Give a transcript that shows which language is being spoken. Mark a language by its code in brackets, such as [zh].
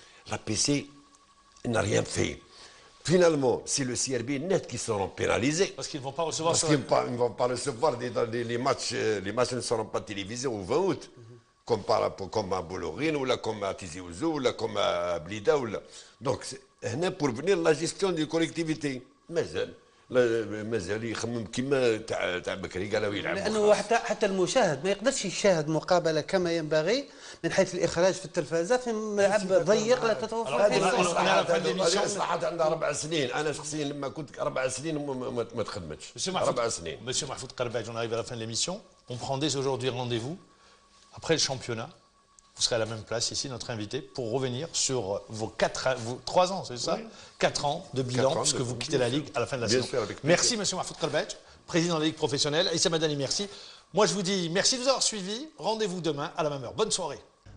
[fr] La PC n'a rien fait. Finalement, c'est le CRB net qui seront pénalisés. Parce qu'ils ne vont pas recevoir... Parce qu'ils ne vont pas recevoir les matchs. Les matchs ne seront pas télévisés au 20 août. Comme à Bollorine, ou là, comme à Tizi Ouzou, ou là, comme à Blida. Donc, c'est pour venir la gestion des collectivités. [ar] مازال يخمم كيما تاع بكري قالوا يلعبوا. لانه حتى المشاهد ما يقدرش يشاهد مقابله كما ينبغي من حيث الاخراج في التلفازه في ملعب ضيق لا تتوفر فيه هذه اصلاحات عندها 4 سنين. انا شخصيا لما كنت 4 سنين ما تخدمتش. 4 سنين. [fr] Monsieur Mahfoud Karbadj, on arrive à la fin de l'émission. On prend dès aujourd'hui rendez-vous après le championnat. Vous serez à la même place ici, notre invité, pour revenir sur vos 3 ans, c'est ça? Oui. 4 ans de bilan, puisque vous quittez la Ligue à la fin de la saison. Merci, M. Mahfoud Karbadj, président de la Ligue professionnelle. Aïssa Madani, merci. Moi, je vous dis merci de nous avoir suivis. Rendez-vous demain à la même heure. Bonne soirée.